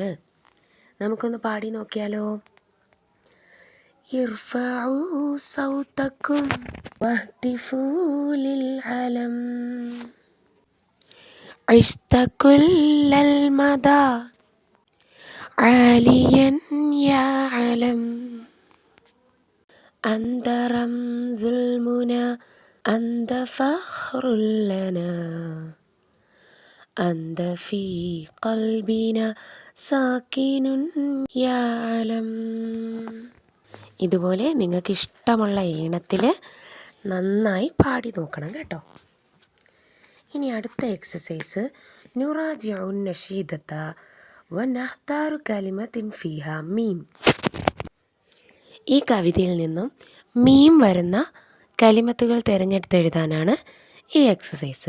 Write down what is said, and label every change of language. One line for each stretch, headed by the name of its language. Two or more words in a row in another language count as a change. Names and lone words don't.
Malayalam: നമുക്കൊന്ന് പാടി നോക്കിയാലോ.
Arabic: ارفع صوتكم واهتفوا للعلم عشت كل المدى عاليا يا علم أنت رمز المنى أنت فخر لنا أنت في قلبنا ساكن يا علم.
Malayalam: ഇതുപോലെ നിങ്ങൾക്ക് ഇഷ്ടമുള്ള ഈണത്തിൽ നന്നായി പാടി നോക്കണം കേട്ടോ. ഇനി അടുത്ത എക്സസൈസ്
Arabic: نراجع النشيدة ونختار كلمات فيها ميم.
Malayalam: ഈ കവിതയിൽ നിന്നും മീം വരുന്ന കലിമത്തുകൾ തിരഞ്ഞെടുത്തെഴുതാനാണ് ഈ എക്സസൈസ്.